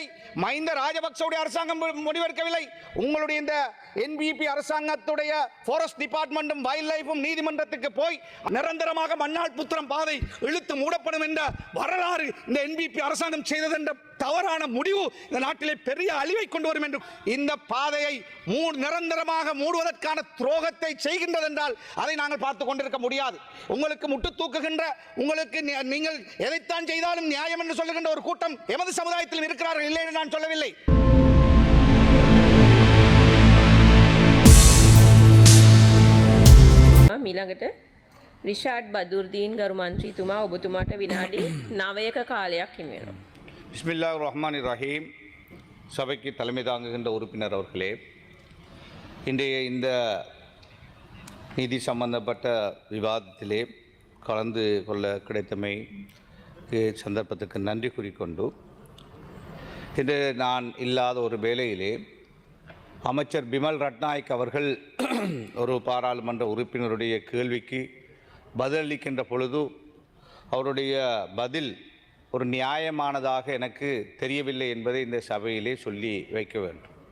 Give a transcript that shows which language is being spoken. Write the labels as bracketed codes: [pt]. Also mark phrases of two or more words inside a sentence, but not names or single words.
[ta] மஹிந்த ராஜபக்சவுடைய அரசாங்கம் முடிவெடுக்கவில்லை. உங்களுடைய இந்த என்பிபி அரசாங்கத்துடைய [en] forest department wild life [ta] நீதிமன்றத்துக்கு போய் நிரந்தரமாக மன்னார் புத்தளம் பாதை இழுத்து மூடப்படும் என்ற வரலாறு இந்த என்பிபி அரசாங்கம் செய்தது என்ற தவறான முடிவு இந்த நாட்டிலே பெரிய அழிவை கொண்டு வரும் என்று இந்த பாதையை நிரந்தரமாக மூடுவதற்கான துரோகத்தை செய்கின்றது என்றால் அதை நாங்கள் பார்த்துக் கொண்டிருக்க முடியாது. உங்களுக்கு முட்டு தூக்குகின்ற, உங்களுக்கு நீங்கள் எதைத்தான் செய்தாலும் நியாயம் என்று சொல்லுகின்ற ஒரு கூட்டம் எமது சமுதாயத்தில் இருக்கிறார்கள், இல்லை என்று நான் சொல்லவில்லை. [si] ඊළඟට රිෂාඩ් බදුර්දීන් ගරු මන්ත්‍රීතුමා ඔබතුමාට විනාඩි 9ක කාලයක් හිමි වෙනවා. [ar] بسم الله الرحمن الرحيم. [ta] சபைக்கு தலைமை தாங்குகின்ற உறுப்பினர் அவர்களே, இன்றைய இந்த நீதி சம்பந்தப்பட்ட விவாதத்திலே கலந்து கொள்ள கிடைத்தமை சந்தர்ப்பத்துக்கு நன்றி கூறிக்கொண்டு, இன்று நான் இல்லாத ஒரு வேளையிலே அமைச்சர் பிமல் ரட்நாயக் அவர்கள் ஒரு பாராளுமன்ற உறுப்பினருடைய கேள்விக்கு பதிலளிக்கின்ற பொழுது அவருடைய பதில் ஒரு நியாயமானதாக எனக்கு தெரியவில்லை என்பதை இந்த சபையிலே சொல்லி வைக்க வேண்டும்.